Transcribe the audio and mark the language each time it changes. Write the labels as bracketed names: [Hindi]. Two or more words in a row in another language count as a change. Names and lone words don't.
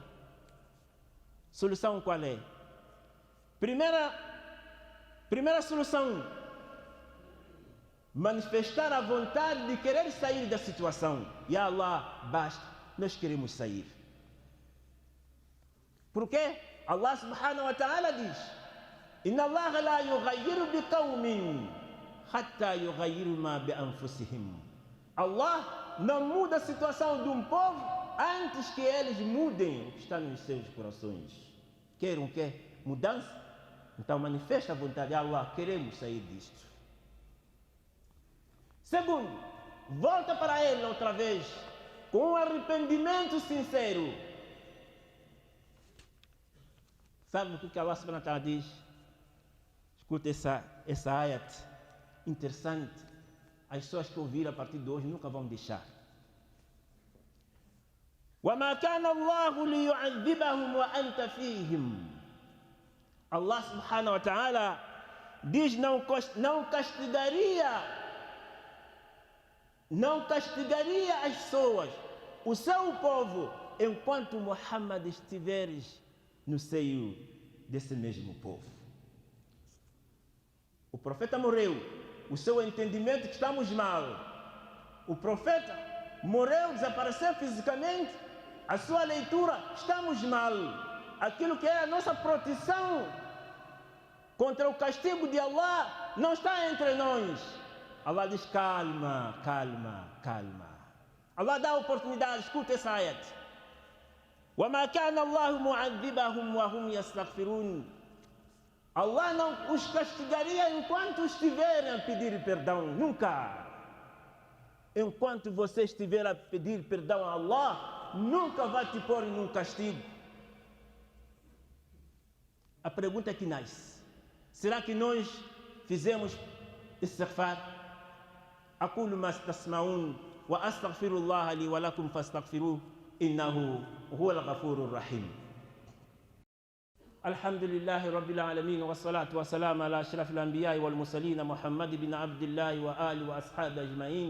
[Portuguese] Solução qual é? Primeira solução, manifestar a vontade de querer sair da situação. [Arabic] يا الله, [Portuguese] basta, nós queremos sair. Por quê? Allah [Arabic] سبحانه وتعالى [Portuguese] diz: [Arabic] إن الله لا يغير بقوم حتى يغيروا ما بأنفسهم. [Portuguese] Allah não muda a situação de um povo antes que eles mudem o que está nos seus corações. Querem o quê? Mudança? Então manifesta a vontade de Allah, queremos sair disto. Segundo, volta para ele outra vez. com arrependimento sincero. Sabe o que Allah [Arabic] سبحانه وتعالى [Portuguese] diz? Escuta essa ayat interessante. As pessoas que ouviram a partir de hoje nunca vão deixar. [Arabic] وَمَا كَانَ اللَّهُ لِيُعَذِّبَهُمْ وَأَنْتَ فِيهِمْ. [Portuguese] Allah [Arabic] سبحانه وتعالى [Portuguese] diz não castigaria as pessoas, o seu povo, enquanto Muhammad estiveres no seio desse mesmo povo. O profeta morreu, o seu entendimento que estamos mal. O profeta morreu, desapareceu fisicamente, a sua leitura, estamos mal. Aquilo que é a nossa proteção contra o castigo de Allah não está entre nós. Allah diz calma, calma, calma. Allah dá a oportunidade, escuta essa ayat. [Arabic] وَمَا كَانَ اللَّهُ مُعَذِّبَهُمْ وَهُمْ يَسْتَغْفِرُونَ. [Portuguese] Allah não os castigaria enquanto estiverem a pedir perdão, nunca. Enquanto você estiver a pedir perdão a Allah, nunca vai te pôr num castigo. A pergunta que nasce: será que nós fizemos istighfar? [Arabic] أقول ما تسمعون وأستغفر الله لي ولكم فاستغفروه إنه هو الغفور الرحيم. الحمد لله رب العالمين والصلاة والسلام على أشرف الأنبياء والمرسلين محمد بن عبد الله وآله وأصحابه أجمعين.